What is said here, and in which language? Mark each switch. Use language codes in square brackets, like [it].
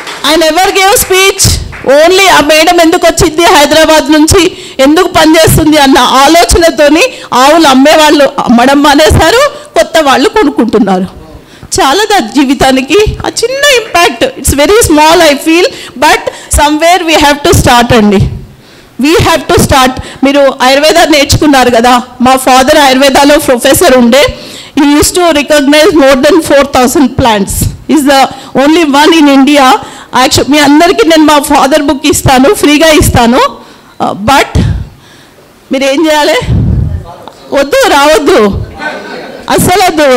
[en] I never gave speech. [te] Only ఆ madam ఎందుకు వచ్చింది హైదరాబాద్ నుంచి, ఎందుకు పనిచేస్తుంది అన్న ఆలోచనతోని ఆవులు అమ్మేవాళ్ళు అమ్మడం మానేశారు, కొత్త వాళ్ళు కొనుక్కుంటున్నారు. చాలా జీవితానికి ఆ చిన్న impact. [en] It's very small I feel, but somewhere we have to start అండి. We have to start. [te] మీరు ఆయుర్వేద నేర్చుకున్నారు కదా, మా ఫాదర్ ఆయుర్వేదాలో ప్రొఫెసర్ ఉండే. [en] he used to recognize more than 4,000 plants. Is the only one in India. [te] Actually మీ అందరికీ నేను మా father book ఇస్తాను, ఫ్రీగా ఇస్తాను. బట్ మీరు ఏం చేయాలి? వద్దు, రావద్దు, అస్సలు వద్దు.